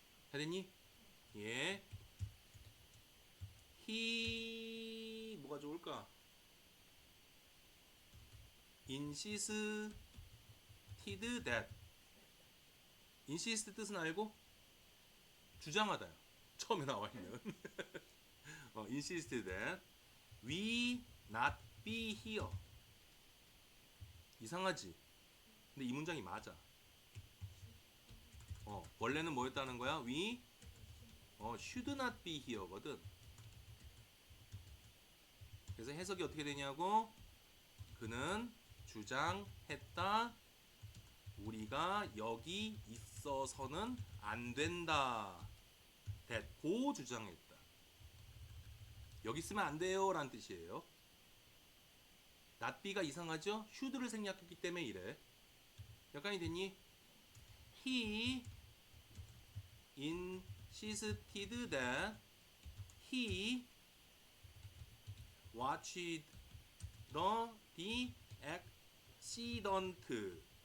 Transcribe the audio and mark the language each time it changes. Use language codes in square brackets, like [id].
[ko] 다 됐니? 예. he 뭐가 좋을까? [en] insisted that. [ko] insist 뜻은 알고? 주장하다요. 처음에 나와 있는. [en] insisted that we not be here. [ko] 이상하지? 근데 이 문장이 맞아. 원래는 뭐였다는 거야? [en] We should not be here거든. [ko] 그래서 해석이 어떻게 되냐고? 그는 주장했다. 우리가 여기 있어서는 안 된다. 고 주장했다. 여기 있으면 안 돼요 라는 뜻이에요. not be가 이상하죠? should를 생략했기 때문에 이래. 여기까지 됐니? [en] He insisted that he watched the accident.